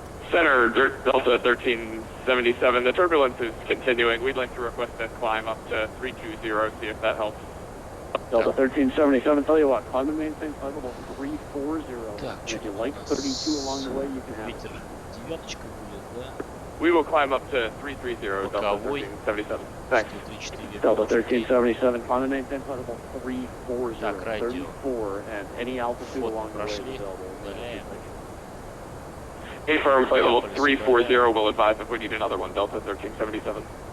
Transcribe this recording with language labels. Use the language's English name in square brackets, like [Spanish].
[English] Center, Delta 1377, the turbulence is continuing. We'd like to request a climb up to 320, see if that helps. Delta 1377, tell you what, climb and maintain flight level 340. If you like 32 along the way, you can have [Russian] Ветер девяточка будет, да? [English] We will climb up to 330, Delta 1377. Thanks. 134. Delta 1377, climb and maintain flight level 340, 34, and any altitude along the way is available. Confirm flight level 340, will advise if we need another one, Delta 1377.